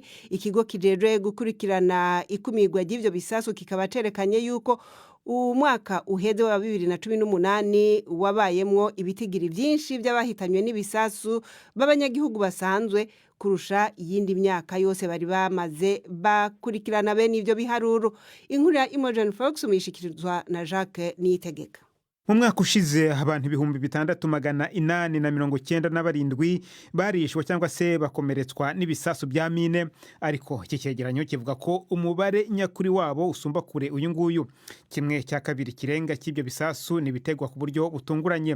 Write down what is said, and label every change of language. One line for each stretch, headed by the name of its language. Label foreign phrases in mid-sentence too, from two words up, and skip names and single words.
Rundi: Ikigo kijejwe gukurikirana ikumirwa ry'ivyo bisasu kikaba cerekanye yuko umwaka uheze wa 2018 wabayemwo ibitigiri vyinshi by'abahitanywe n'ibisasu b'abanyagihugu basanzwe kurusha iyindi myaka yose bari bamaze bakurikirana bene ivyo biharuro. Inkuru ya Imogen Fox muyishikirizwa na Jacques Niyitegeka.
Kinyarwanda: mu mwaka ushize abantu 6,897 barishwe cyangwa se bakomeretswa n'ibisasu bya mine, ariko iki cyegeranyo kivuga ko umubare nyakuri wabo usumba kure uyu nguyu. 1/2 kirenga cy'ibyo bisasu ni bitegwa ku buryo butunguranye.